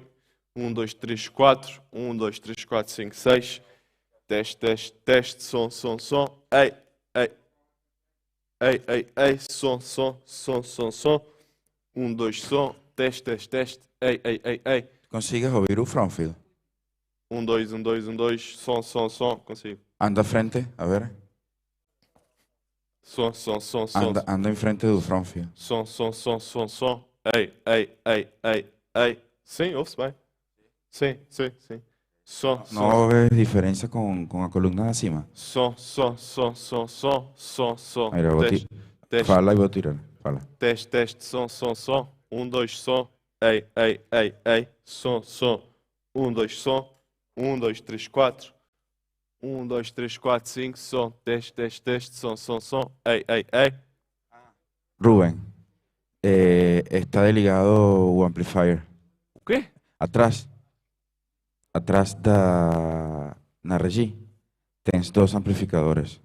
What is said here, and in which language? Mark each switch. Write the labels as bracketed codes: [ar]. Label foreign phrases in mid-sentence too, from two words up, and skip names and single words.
[pt] 1, 2, 3, 4. 1, 2, 3, 4, 5, 6. Teste, teste, teste. Som, som, som. Ei, ei. Ei, ei, ei. Som, som, som, som, som. 1, 2, som. Teste, teste, teste. Ei, ei, ei, ei. Consegues ouvir o Frontfield? 1, 2, 1, 2, 1, 2. Som, som, som. Consigo. Anda à frente, a ver. Som, som, som, som. Anda em frente do Frontfield. Som, som, som, som, som. Ei, ei, ei, ei, ei. Sim, ouve-se bem. Sim, sim, sim. Som, som. Não ves diferença com a coluna de acima? Som, som, som, som, som, som, som. Aí, vou Teste, teste, Fala e vou tirar. Fala. teste, som, som, som. 1, 2, som. Ei, ei, ei, ei. Som, som. Um, dois, som. Um, dois, três, quatro. Um, dois, três, quatro, cinco. Som. Teste, teste, teste. Som, som, som. Ei, ei, ei. Rubén, está desligado o amplifier. O quê? Atrás, atrás na regi, tens dois amplificadores.